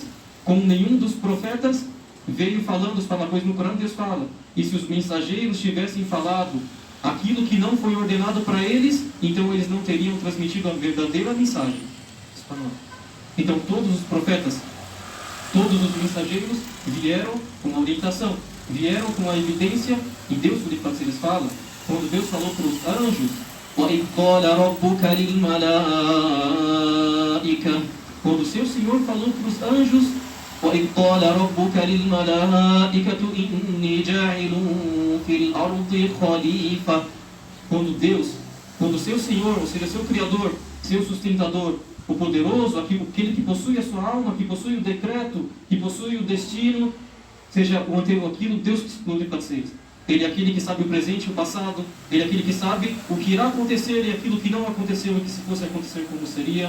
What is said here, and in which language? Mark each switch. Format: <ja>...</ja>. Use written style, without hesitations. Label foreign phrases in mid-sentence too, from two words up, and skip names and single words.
<pt>Como nenhum dos profetas veio falando, pois no Corão Deus fala, e se os mensageiros tivessem falado aquilo que não foi ordenado para eles, então eles não teriam transmitido a verdadeira mensagem. Então todos os profetas, todos os mensageiros vieram com a orientação, vieram com a evidência, e Deus, por isso eles falam, quando Deus falou para os anjos,</pt> <ar>وَإِذْ قَالَ رَبُّكَ لِلْمَلَائِكَةِ,</ar> <pt>quando o seu Senhor falou para os anjos,</pt> <ar>وَإِذْ قَالَ رَبُّكَ لِلْمَلَائِكَةِ إِنِّي جَاعِلٌ فِي الْأَرْضِ خَلِيفَةً,</ar> <pt>quando o seu Senhor, ou seja, seu Criador, seu sustentador, o poderoso, aquele que possui a sua alma, que possui o decreto, que possui o destino, seja aquilo Deus que exclui para vocês. Ele é aquele que sabe o presente e o passado. Ele é aquele que sabe o que irá acontecer e aquilo que não aconteceu e que se fosse acontecer como seria.</pt>